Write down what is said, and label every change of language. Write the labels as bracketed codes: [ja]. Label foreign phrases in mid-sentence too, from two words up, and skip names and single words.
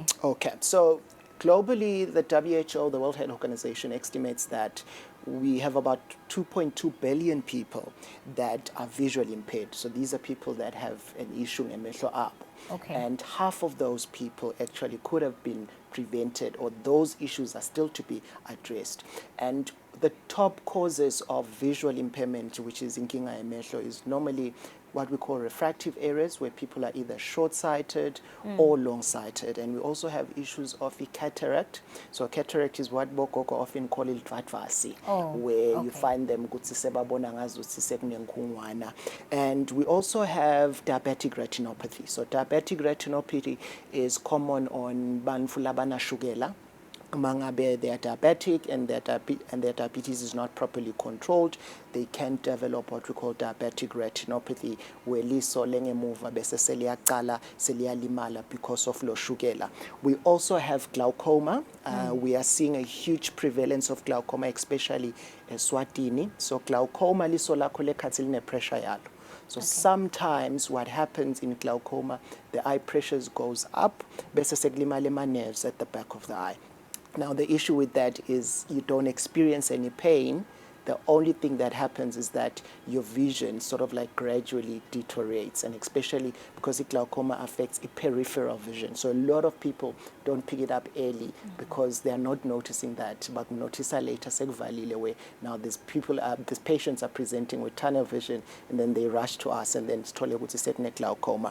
[en] Okay, so globally, the WHO, the World Health Organization, estimates that we have about 2.2 billion people that are visually impaired. So these are people that have an issue in [ss] emehlo abo. [en] Okay. And half of those people actually could have been prevented, or those issues are still to be addressed. And the top causes of visual impairment, which is [ss] inkinga emehlo, [en] is normally what we call refractive errors, where people are either short-sighted or long-sighted. And we also have issues of a cataract. So cataract is what Bokoko often call it vatvasi, where you find them [ss] kutsi sebabona ngazuthi sekunenkhungwana. [en] And we also have diabetic retinopathy. So diabetic retinopathy is common on [ss] bantu labana shukela, Mangabe [en] they are diabetic and their diabetes is not properly controlled, they can develop what we call diabetic retinopathy, where [ss] liso lengemuva bese seliyaqala seliyalimala [en] because of low shukela. We also have glaucoma. We are seeing a huge prevalence of glaucoma, especially Eswatini. [ss] So glaucoma liso lakho lekhathi line pressure yalo. [en] So sometimes what happens in glaucoma, the eye pressures goes up, [ss] bese sekulimala ema nerves [en] at the back of the eye. Now, the issue with that is you don't experience any pain. The only thing that happens is that your vision sort of like gradually deteriorates, and especially because glaucoma affects peripheral vision. So a lot of people don't pick it up early because they are not noticing that, but notice later where now these patients are presenting with tunnel vision, and then they rush to us, and then it's told it's certain glaucoma.